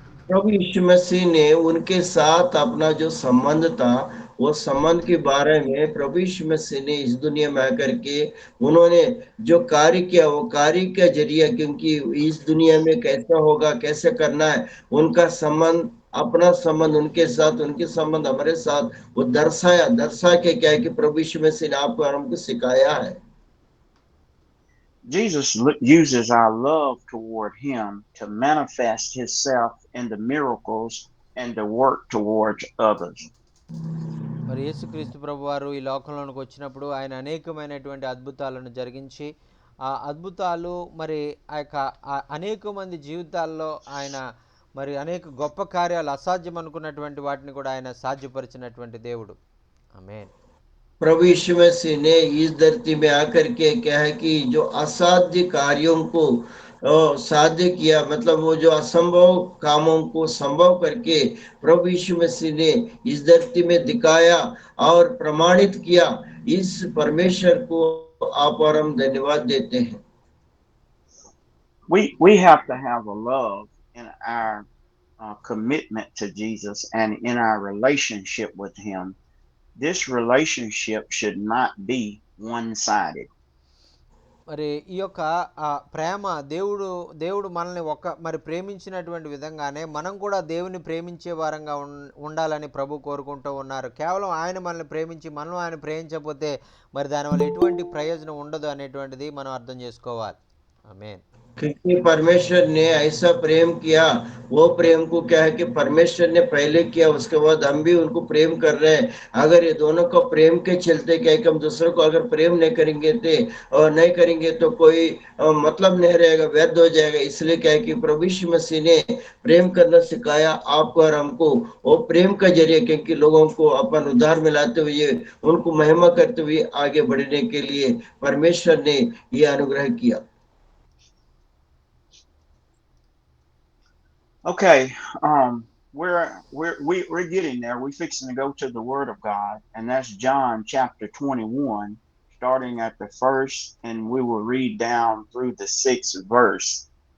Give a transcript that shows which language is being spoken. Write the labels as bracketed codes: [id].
[hi] प्रभु यीशु मसीह ने उनके साथ अपना जो संबंध था वो संबंध के बारे में प्रभु यीशु मसीह ने इस दुनिया में आकर के उन्होंने जो कार्य किया वो कार्य का जरिया, क्योंकि इस दुनिया में कैसा होगा कैसे करना है उनका संबंध, अपना संबंध उनके साथ, उनके संबंध हमारे साथ वो दर्शा के क्या है कि प्रभु यीशु मसीह ने आपको और हमको सिखाया है। [en] Jesus uses our love toward him to manifest himself in the miracles and the work towards others. [te] మరి యేసుక్రీస్తు ప్రభువారు ఈ లోకంలోనికి వచ్చినప్పుడు ఆయన అనేకమైనటువంటి అద్భుతాలను జరిగించి ఆ అద్భుతాలు మరి ఆ యొక్క అనేక మంది జీవితాల్లో ఆయన మరి అనేక గొప్ప కార్యాలు అసాధ్యం అనుకున్నటువంటి వాటిని కూడా ఆయన సాధ్యపరిచినటువంటి దేవుడు. ఆమేన్. [hi] प्रभु यीशु मसीह ने इस धरती में आकर के क्या है कि जो असाध्य कार्यों को साध्य किया, मतलब वो जो असंभव कामों को संभव करके प्रभु यीशु मसीह ने इस धरती में दिखाया और प्रमाणित किया। इस परमेश्वर को आप और हम धन्यवाद देते हैं। [en] We have to have a love in our commitment to Jesus and in our relationship with him. This relationship should not be one-sided. [te] మరి ఈ యొక్క ప్రేమ దేవుడు మనల్ని మరి ప్రేమించినటువంటి విధంగానే మనం కూడా దేవుని ప్రేమించే వారంగా ఉండాలని ప్రభు కోరుకుంటూ ఉన్నారు. కేవలం ఆయన మనల్ని ప్రేమించి మనం ఆయన ప్రేమించకపోతే మరి దానివల్ల ఎటువంటి ప్రయోజనం ఉండదు అనేటువంటిది మనం అర్థం చేసుకోవాలి. ఆమేన్. [hi] क्योंकि परमेश्वर ने ऐसा प्रेम किया, वो प्रेम को क्या है कि परमेश्वर ने पहले किया, उसके बाद हम भी उनको प्रेम कर रहे हैं। अगर ये दोनों को प्रेम के चलते क्या है कि हम दूसरों को अगर प्रेम नहीं करेंगे और नहीं करेंगे तो कोई मतलब नहीं रहेगा, व्यर्थ हो जाएगा। इसलिए क्या है कि प्रभु यीशु मसीह ने प्रेम करना सिखाया आपको और हमको, वो प्रेम का जरिए क्योंकि लोगों को अपन उद्धार मिलाते हुए उनको महिमा करते हुए आगे बढ़ने के लिए परमेश्वर ने ये अनुग्रह किया। [en] Okay, we're getting there. We're fixing to go to the Word of God, and that's John chapter 21, starting at the first, and we will read down through the 6th verse.